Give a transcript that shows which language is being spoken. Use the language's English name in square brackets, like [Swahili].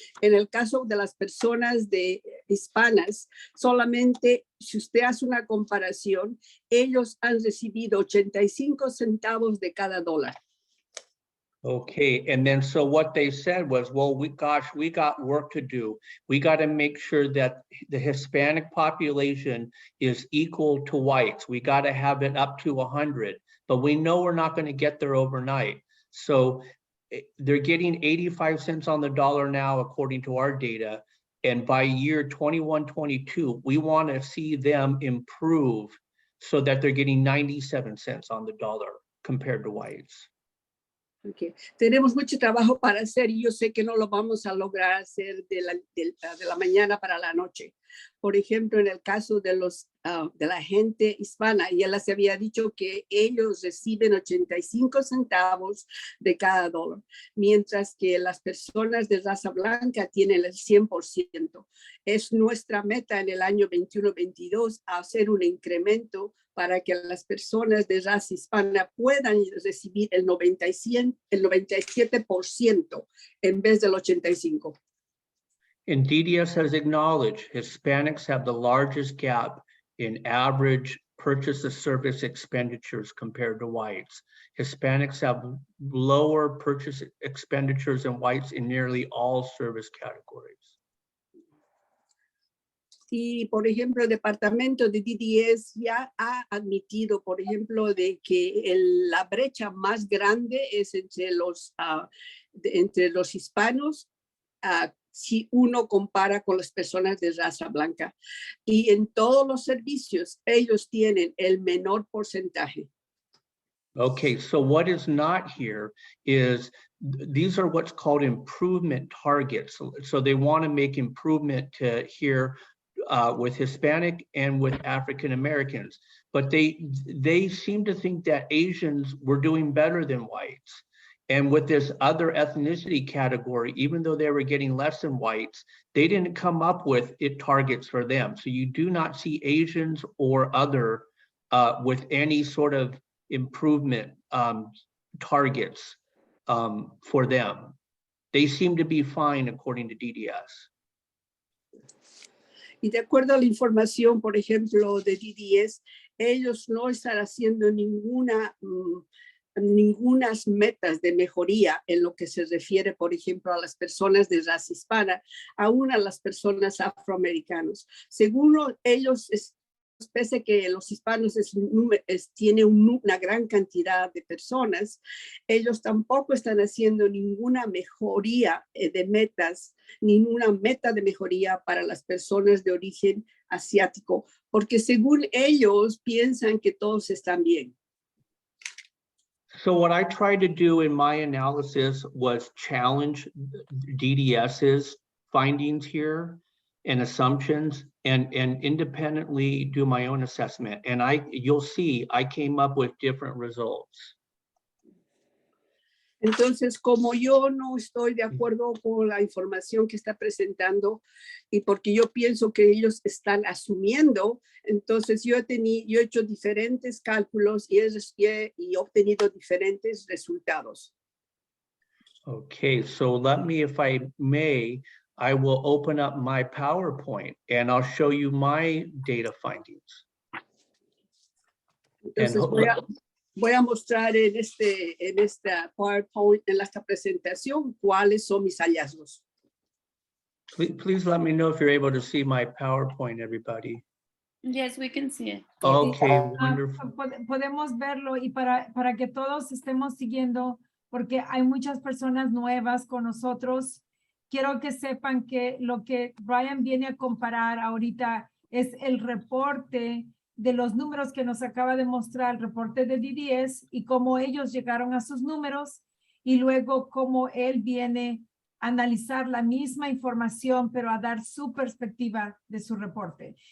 [Spanish] En el caso de las personas hispanas, solamente si usted hace una comparación, ellos han recibido 85 centavos de cada dólar. [English] Okay, and then so what they said was, well, we got work to do. We got to make sure that the Hispanic population is equal to whites. We got to have it up to 100. But we know we're not going to get there overnight. So they're getting 85 cents on the dollar now, according to our data. And by year 21, 22, we want to see them improve so that they're getting 97 cents on the dollar compared to whites. Okay. [Spanish] Tenemos mucho trabajo para hacer y yo sé que no lo vamos a lograr hacer de la mañana para la noche. Por ejemplo, en el caso de la gente hispana, ya les había dicho que ellos reciben 85 centavos de cada dólar, mientras que las personas de raza blanca tienen el 100%. Es nuestra meta en el año 21-22 hacer un incremento para que las personas de raza hispana puedan recibir el 97% en vez del 85%. [English] And DDS has acknowledged Hispanics have the largest gap in average purchase of service expenditures compared to whites. Hispanics have lower purchase expenditures than whites in nearly all service categories. [Spanish] Y, por ejemplo, el departamento de DDS ya ha admitido, por ejemplo, de que la brecha más grande es entre los hispanos. si uno compara con las personas de raza blanca. Y en todos los servicios, ellos tienen el menor porcentaje. [English] Okay, so what is not here is these are what's called improvement targets. So they want to make improvement to here with Hispanic and with African Americans, but they seem to think that Asians were doing better than whites. And with this other ethnicity category, even though they were getting less than whites, they didn't come up with it targets for them. So you do not see Asians or other with any sort of improvement targets for them. They seem to be fine according to DDS. [Spanish] Y de acuerdo a la información, por ejemplo, de DDS, ellos no están haciendo ningunas metas de mejoría en lo que se refiere, por ejemplo, a las personas de raza hispana, aún a las personas afroamericanos. Según ellos, pese a que los hispanos tiene una gran cantidad de personas, ellos tampoco están haciendo ninguna mejoría de metas, ninguna meta de mejoría para las personas de origen asiático, porque según ellos piensan que todos están bien. [English] So what I tried to do in my analysis was challenge DDS's findings here and assumptions and independently do my own assessment. And you'll see, I came up with different results. [Spanish] Entonces, como yo no estoy de acuerdo con la información que está presentando y porque yo pienso que ellos están asumiendo, entonces yo he hecho diferentes cálculos y he obtenido diferentes resultados. [English] Okay, so let me, if I may, I will open up my PowerPoint and I'll show you my data findings. [Spanish] Entonces voy a mostrar en esta PowerPoint, en esta presentación, cuáles son mis hallazgos. [English] Please let me know if you're able to see my PowerPoint, everybody. Yes, we can see it. Okay, wonderful. [Spanish] Podemos verlo y para que todos estemos siguiendo, porque hay muchas personas nuevas con nosotros. Quiero que sepan que lo que Bryan viene a comparar ahorita es el reporte de los números que nos acaba de mostrar, el reporte de DDS y cómo ellos llegaron a sus números y luego cómo él viene a analizar la misma información, pero a dar su perspectiva de su reporte.